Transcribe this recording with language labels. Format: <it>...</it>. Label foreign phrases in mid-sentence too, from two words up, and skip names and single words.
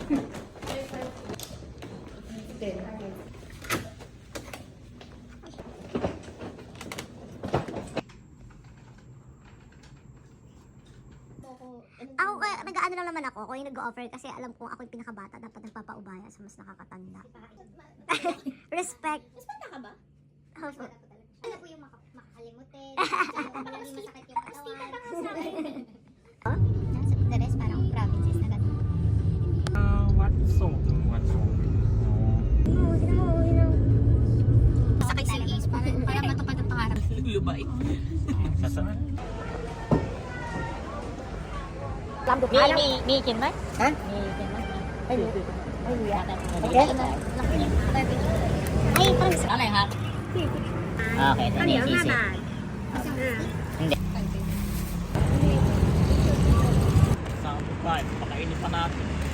<tl>Ako, nag-ano lang naman ako yung nag-offer kasi alam kong ako yung pinakabata, dapat nagpapaubaya sa mas nakakatanda. Respect. Mas bata ka ba? Opo. Ano po yung makakalimutin, yung masakit yung katawan. Nasa Pinterest, parang provinces na gano'n.</tl> <th>วัดโศกวัดโศกอ๋อ</th> <tl>Sakay si Ace para matupad ang pangarap. Lubay. Sasaan?</tl> <th>มีกินไหมฮะมีกินไหมไม่มีไม่มีอะเอ๊ะให้ต้น เท่าไหร่ครับโอเคตอนนี้40 35</th> <tl>pakainin pa natin.</tl>